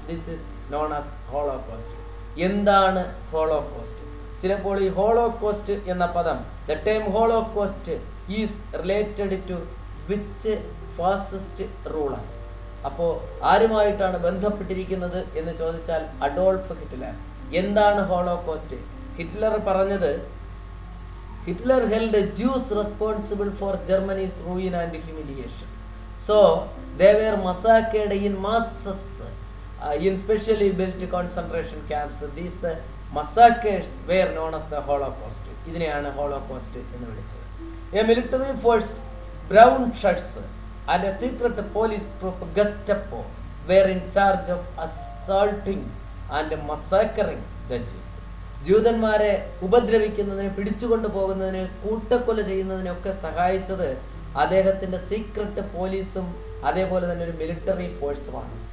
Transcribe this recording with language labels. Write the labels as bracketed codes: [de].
[en] This is known as holocaust. [ml] എന്താണ് holocaust? ചിലപ്പോൾ ഈ ഹോളോകോസ്റ്റ് എന്ന പദം, [en] The term Holocaust is related to which fascist ruler. [ml] അപ്പോൾ ആരുമായിട്ടാണ് ബന്ധപ്പെട്ടിരിക്കുന്നത് എന്ന് ചോദിച്ചാൽ അഡോൾഫ് ഹിറ്റ്ലർ. എന്താണ് ഹോളോകോസ്റ്റ്? ഹിറ്റ്ലർ പറഞ്ഞത്, [en] Hitler held Jews responsible for Germany's ruin and humiliation. So they were massacred in masses in specially built concentration camps. These massacres were known as the Holocaust. [ml] ഇതിനെയാണ് holocaust എന്ന് വിളിച്ചത്. [en] A military force, brown shirts and a secret police troop, Gestapo, were in charge of assaulting and massacring the Jews. [ml] ജൂതന്മാരെ ഉപദ്രവിക്കുന്നതിന്, പിടിച്ചുകൊണ്ടു പോകുന്നതിന്, കൂട്ടക്കൊല ചെയ്യുന്നതിനൊക്കെ സഹായിച്ചത് അദ്ദേഹത്തിൻ്റെ secret പോലീസും അതേപോലെ തന്നെ ഒരു മിലിറ്ററി ഫോഴ്സുമാണ്.